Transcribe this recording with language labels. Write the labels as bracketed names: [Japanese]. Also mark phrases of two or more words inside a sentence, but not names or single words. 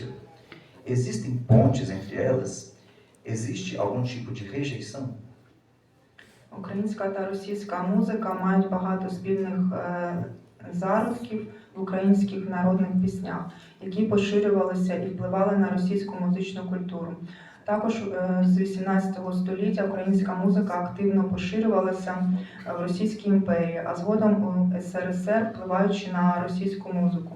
[Portuguese] Existem pontes entre elas? Existe algum tipo de rejeição? [Ukrainian] Українська та російська музика мають багато спільних зародків в українських народних піснях, які поширювалися і впливали на російську музичну культуру. Також з 18 століття українська музика активно поширювалася в Російській імперії, а згодом у СРСР, впливаючи на російську музику.